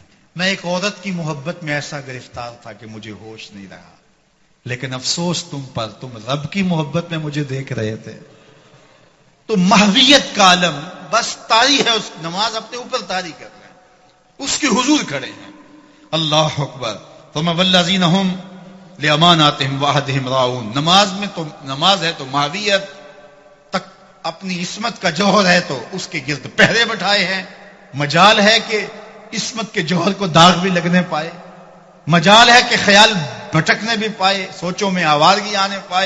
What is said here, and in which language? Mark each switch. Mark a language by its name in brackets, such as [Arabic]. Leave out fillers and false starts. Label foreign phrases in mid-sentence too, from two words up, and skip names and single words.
[Urdu] میں ایک عورت کی محبت میں ایسا گرفتار تھا کہ مجھے ہوش نہیں رہا، لیکن افسوس تم پر، تم رب کی محبت میں مجھے دیکھ رہے تھے. تو محویت کا عالم بس طاری ہے. اس نماز اپنے اوپر طاری کر رہے ہیں، اس کے حضور کھڑے ہیں. [Arabic] اللہ اکبر. ثم والذین هم لاماناتهم وعهدهم راعون. [Urdu] نماز میں تو نماز ہے تو محویت تک اپنی عصمت کا جوہر ہے، تو اس کے گرد پہرے بٹھائے ہیں. مجال ہے کہ عصمت کے جوہر کو داغ بھی لگنے پائے، مجال ہے کہ خیال بھٹکنے بھی پائے، سوچوں میں آوارگی آنے پائے.